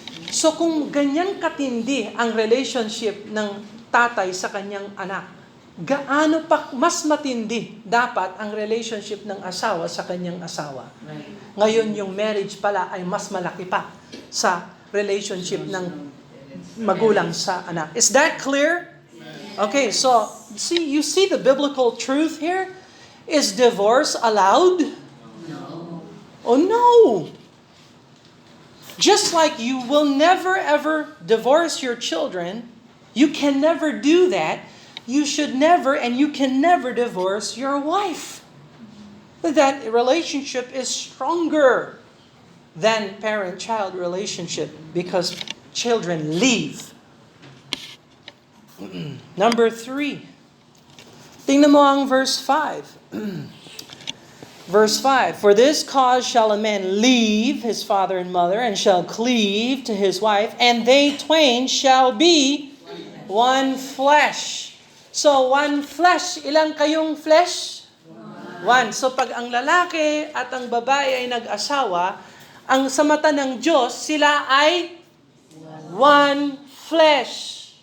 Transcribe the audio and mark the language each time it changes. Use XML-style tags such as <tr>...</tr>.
<tl>So kung ganyan katindi ang relationship ng tatay sa kanyang anak, gaano pa mas matindi dapat ang relationship ng asawa sa kanyang asawa. Ngayon yung marriage pala ay mas malaki pa sa relationship ng magulang sa anak.</tl> <en>Is that clear? Okay, so you see the biblical truth here? Is divorce allowed? No. Oh no! Just like you will never ever divorce your children, you can never do that. You should never and you can never divorce your wife. That relationship is stronger than parent-child relationship because children leave.</en> <tl>Number 3. Tingnan mo ang verse 5.</tl> <en>Verse 5, For this cause shall a man leave his father and mother, and shall cleave to his wife, and they twain shall be one flesh. So, one flesh.</en> <tl>Ilang kayong</tl> <en>flesh? One.</en> <tl>So, pag ang lalaki at ang babae ay nag-asawa, ang sa mata ng Diyos, sila ay one flesh.</tl>